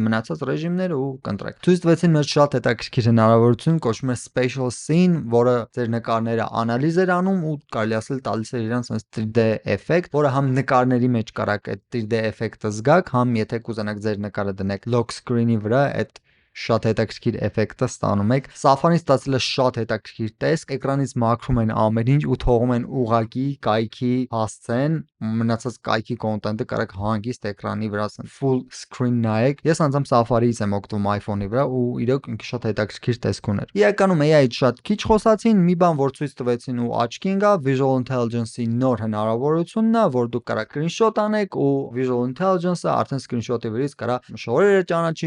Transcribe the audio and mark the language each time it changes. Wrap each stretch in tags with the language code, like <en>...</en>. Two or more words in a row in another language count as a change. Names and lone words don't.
<hy>մնացած ռեժիմները ու կընտրեք։ Ցույց տվեցին մեզ շատ հետաքրքիր հնարավորություն, կոչվում է Spatial Scene, որը ձեր նկարները անալիզ էր անում ու կարելի ասել տալիս էր իրան</hy> <en>sense 3D</en> <hy>էֆեկտ, որը համ նկարների մեջ կարաք այդ 3D էֆեկտը զգաք, համ եթե կուզենաք ձեր նկարը դնեք</hy> <en>lock screen-</en> <hy>ի վրա, այդ շատ հետաքրքիր էֆեկտը ստանում եք։ Safari-ն ստացել է շատ հետաքրքիր տեսք, էկրանից մաքրում են ամեն ինչ ու թողում են ուղակի կայքի հասցեն, մնացած կայքի կոնտենտը կարաք հանգիստ էկրանի վրա</hy> <en>full screen</en> <hy>նայեք։ Ես անձամբ Safari-ից եմ օգտվում iPhone-ի վրա ու իրոք ինքը շատ հետաքրքիր տեսք ուներ։ Իրականում AI-ից շատ քիչ խոսացին, մի բան որ ցույց տվեցին ու աչքի ընկա, Visual Intelligence-ի նոր հնարավորությունն է, որ դուք կարաք screenshot անեք ու Visual Intelligence-ը արդեն screenshot-ի վրից կարա շորերը ճանաչի</hy>